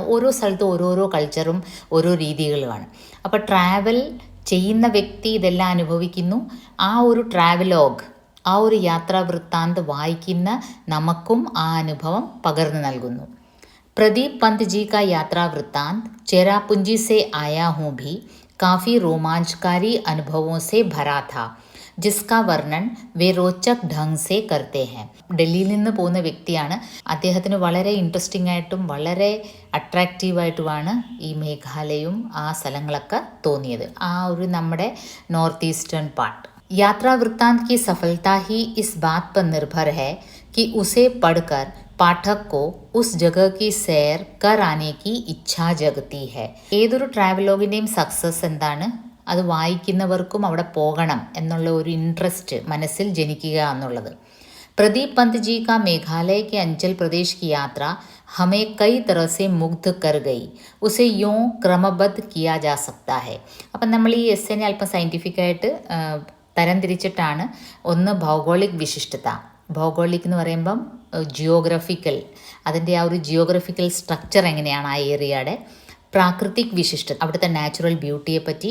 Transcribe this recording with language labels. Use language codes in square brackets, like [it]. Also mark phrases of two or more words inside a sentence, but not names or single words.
[ml] ഓരോ സ്ഥലത്തും ഓരോരോ കൾച്ചറും ഓരോ രീതികളുമാണ്. അപ്പോൾ ട്രാവൽ ചെയ്യുന്ന വ്യക്തി ഇതെല്ലാം അനുഭവിക്കുന്നു. ആ ഒരു ട്രാവലോഗ്, ആ ഒരു [hi] यात्रा वृत्तांत [ml] വായിക്കുന്ന നമുക്കും ആ അനുഭവം പകർന്നു നൽകുന്നു. [hi] प्रदीप पंत जी का यात्रा वृत्तांत चेरापूंजी से आया हूँ भी काफ़ी रोमांचकारी अनुभवों से भरा था, जिसका वर्णन वे रोचक ढंग से करते हैं. [ml] ഡൽഹിയിൽ നിന്ന് പോകുന്ന വ്യക്തിയാണ്. അദ്ദേഹത്തിന് വളരെ ഇൻട്രസ്റ്റിംഗ് ആയിട്ടും വളരെ അട്രാക്റ്റീവായിട്ടുമാണ് ഈ മേഘാലയവും ആ സ്ഥലങ്ങളൊക്കെ തോന്നിയത്. ആ ഒരു നമ്മുടെ [en] north eastern part. [hi] यात्रा वृत्तांत की सफलता ही इस बात पर निर्भर है कि उसे पढ़कर पाठक को उस जगह की सैर कर आने की इच्छा जगती है. [ml] ഏതൊരു ട്രാവലോഗിൻ്റെയും സക്സസ് എന്താണ്? അത് വായിക്കുന്നവർക്കും അവിടെ പോകണം എന്നുള്ള ഒരു ഇൻട്രസ്റ്റ് മനസ്സിൽ ജനിക്കുക എന്നുള്ളത്. [hi] प्रदीप पंत जी का मेघालय के अंचल प्रदेश की यात्रा हमें कई तरह से मुग्ध कर गई, उसे यूँ क्रमबद्ध किया जा सकता है. [ml] അപ്പം നമ്മൾ ഈ എസ്സേനെ അല്പം സയൻറ്റിഫിക്കായിട്ട് തരംതിരിച്ചിട്ടാണ്. [hi] ഒന്ന് भौगोलिक विशिष्टता. [ml] ഭൗഗോളിക് എന്ന് പറയുമ്പം ജിയോഗ്രഫിക്കൽ, അതിൻ്റെ ആ ഒരു [en] geographical structure [ml] എങ്ങനെയാണ് ആ ഏരിയയുടെ. [hi] प्राकृतिक विशिष्टता, [ml] അവിടുത്തെ നാച്ചുറൽ ബ്യൂട്ടിയെ പറ്റി.